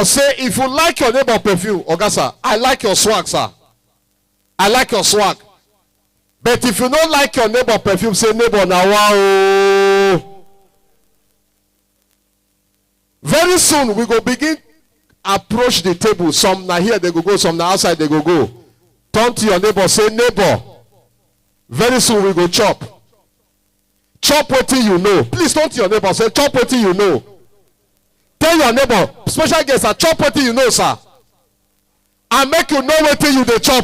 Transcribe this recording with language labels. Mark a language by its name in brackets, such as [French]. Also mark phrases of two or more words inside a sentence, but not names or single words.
[Nigerian Pidgin] Say, if you like your neighbor perfume, Ogasa, I like your swag, sir. I like your swag. But if you don't like your neighbor perfume, say, neighbor, now wow. Very Very soon we go begin approach the table. Some now here they go, some now outside they go. Turn to your neighbor, say, neighbor, very soon we go chop. Chop what you know. Please turn to your neighbor, say, chop what you know. Tell your neighbor, special guest, chop what you know, sir. And make you know what you dey chop.